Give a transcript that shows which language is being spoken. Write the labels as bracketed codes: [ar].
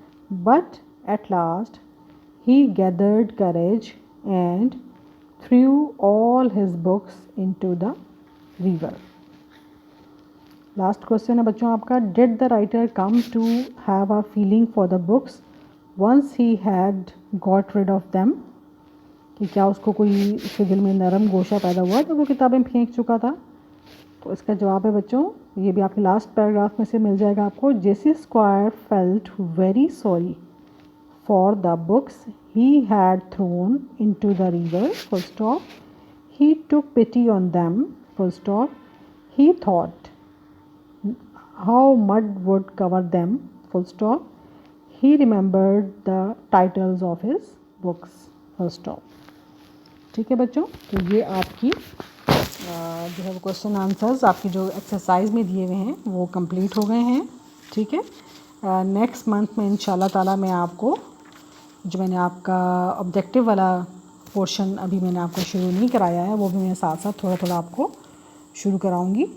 [en] But at last he gathered courage and threw all his books into the river. [ur] Last question ہے بچوں آپ کا, [en] Did the writer come to have a feeling for the books once he had got rid of them? [ur] کہ کیا اس کو کوئی اس کے دل میں نرم گوشہ پیدا ہوا جب وہ کتابیں پھینک چکا تھا؟ تو اس کا جواب ہے بچوں, یہ بھی آپ کے لاسٹ پیراگراف میں سے مل جائے گا آپ کو. [en] Jesse Squire felt very sorry for the books he had thrown into the river, full stop. He took pity on them, full stop. He thought how mud would cover them, full stop. He remembered the titles of his books, full stop. [ur] ٹھیک ہے بچوں, تو یہ آپ کی جو ہے وہ کویشچن آنسرز آپ کی جو ایکسرسائز میں دیے ہوئے ہیں وہ کمپلیٹ ہو گئے ہیں. ٹھیک ہے, نیکسٹ منتھ میں انشاءاللہ تعالیٰ میں آپ کو جو میں نے آپ کا آبجیکٹیو والا پورشن ابھی میں نے آپ کو شروع نہیں کرایا ہے وہ بھی میں ساتھ ساتھ تھوڑا تھوڑا آپ کو شروع کراؤں گی.